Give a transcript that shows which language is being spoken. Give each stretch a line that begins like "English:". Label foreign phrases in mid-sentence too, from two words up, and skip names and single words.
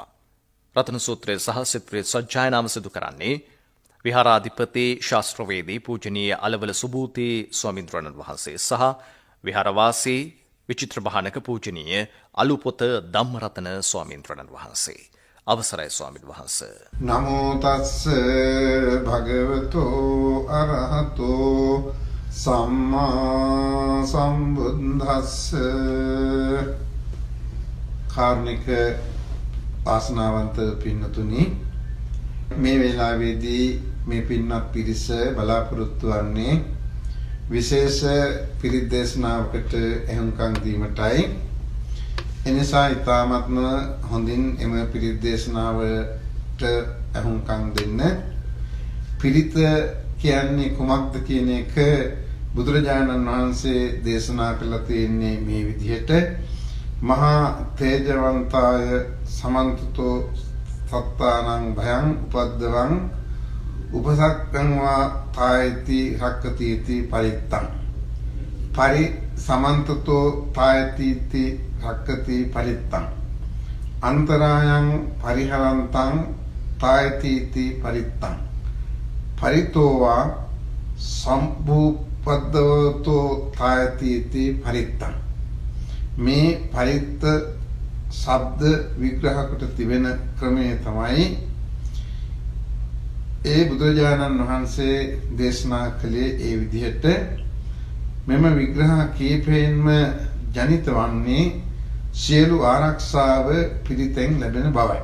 Sinhala: රතන සූත්‍රය සහ සෙත් පිරිත් සජ්ජායනාව සිදු කරන්නේ විහාරාධිපති ශාස්ත්‍රවේදී පූජනීය අලවල සුබූති ස්වාමීන්ද්‍රයන් වහන්සේ සහ විහාරවාසී විචිත්‍ර භානක පූජනීය අලුපොත ධම්මරතන ස්වාමීන්ද්‍රයන් වහන්සේ. අවසරයි ස්වාමීන් වහන්සේ.
Pali: නමෝ තස්ස භගවතෝ අරහතෝ සම්මා සම්බුද්දස්ස.
Sinhala: කාරුණික ආසනාවන්ත පින්නතුනි, මේ වේලාවේදී මේ පින්වත් පිරිස බලාපොරොත්තු වන්නේ විශේෂ පිරිත් දේශනාවකට එහුම්කන් දීමටයි. එනිසා ඉතාමත්ම හොඳින් එම පිරිත් දේශනාවට එහුම්කන් දෙන්න. පිරිත කියන්නේ කුමක්ද කියන එක බුදුරජාණන් වහන්සේ දේශනා කළා තියෙන්නේ මේ විදිහට:
Pali: මහා තේජවන්තාය සමන්තතෝ සත්තානං භයං උපද්දවං උපසක්ඛං වා තායති රක්කතිති පරිත්තං. පරි සමන්තතෝ තායති රක්කති පරිත්තං. අන්තරායං පරිහරන්තං තායති පරිත්තං. පරිතෝවා සම්භූපද්දවතෝ තායති පරිත්තං.
Sinhala: මේ පරිත්ත ශබ්ද විග්‍රහ කොට තිබෙන ක්‍රමය තමයි ඒ බුදුරජාණන් වහන්සේ දේශනා කළේ. ඒ විදිහට මෙම විග්‍රහ කීපයෙන්ම ජනිත වන්නේ සියලු ආරක්ෂාව පිරිතෙන් ලැබෙන බවයි.